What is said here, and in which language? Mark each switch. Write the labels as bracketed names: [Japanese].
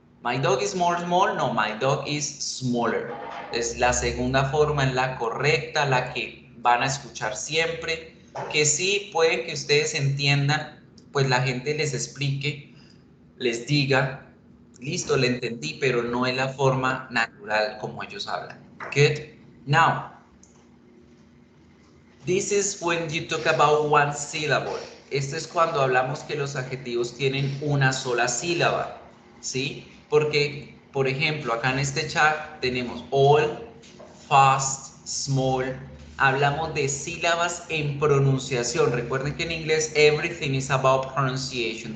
[English] My dog is more small. No, my dog is smaller. [Spanish] Es la segunda forma, es la correcta, la que van a escuchar siempre. Que sí pueden que ustedes entiendan, pues la gente les explique, les diga, listo, le entendí, pero no es la forma natural como ellos hablan. [English] Good. Now, this is when you talk about one syllable. [Spanish] Esto es cuando hablamos que los adjetivos tienen una sola sílaba, ¿sí? Porque, por ejemplo, acá en este chat tenemos all, fast, small. Hablamos de sílabas en pronunciación. Recuerden que en inglés [English] everything is about pronunciation.